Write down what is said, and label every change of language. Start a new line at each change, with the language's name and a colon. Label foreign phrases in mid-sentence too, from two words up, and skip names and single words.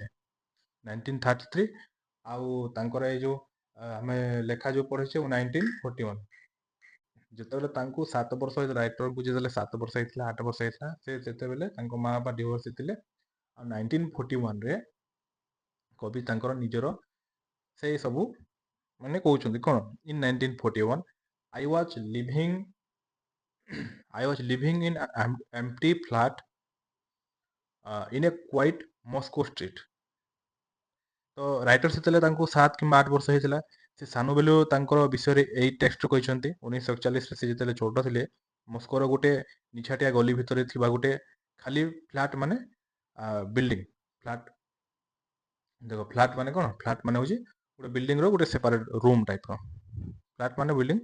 Odia: 1933 ଆଉ ତାଙ୍କର ଏଇ ଯୋଉ ଆମେ ଲେଖା ଯୋଉ ପଢିଛେ 1941। ଯେତେବେଳେ ତାଙ୍କୁ 7 ବର୍ଷ ହେଇଥିଲା, ରାଇଟରକୁ ଯେତେବେଳେ 7 ବର୍ଷ ହେଇଥିଲା, 8 ବର୍ଷ ହେଇଥିଲା, ସେ ଯେତେବେଳେ ତାଙ୍କ ମା ବାପା ଡିଭୋର୍ସ ହେଇଥିଲେ। ଆଉ 1941ରେ କବି ତାଙ୍କର ନିଜର ସେଇ ସବୁ ମାନେ କହୁଛନ୍ତି କ'ଣ
English: in 1941 I was living in an empty flat in a quiet Moscow street।
Odia: ତ ରାଇଟର ସେତେବେଳେ ତାଙ୍କୁ 7 କିମ୍ବା 8 ବର୍ଷ ହେଇଥିଲା। ସେ ସାନ ବେଳୁ ତାଙ୍କର ବିଷୟରେ ଏଇ ଟେକ୍ସଟ କହିଛନ୍ତି। 1941ରେ ସେ ଯେତେବେଳେ ଛୋଟ ଥିଲେ ମସ୍କୋର ଗୋଟେ ନିଛାଟିଆ ଗଳି ଭିତରେ ଥିବା ଗୋଟେ ଖାଲି ଫ୍ଲାଟ୍ ମାନେ
English: building flat
Odia: ଦେଖ ଫ୍ଲାଟ୍ ମାନେ କ'ଣ ଫ୍ଲାଟ୍ ମାନେ ହେଉଛି ଗୋଟେ ବିଲ୍ଡିଂର ଗୋଟେ
English: separate room typeର
Odia: ଫ୍ଲାଟ୍ ମାନେ ବିଲ୍ଡିଂ।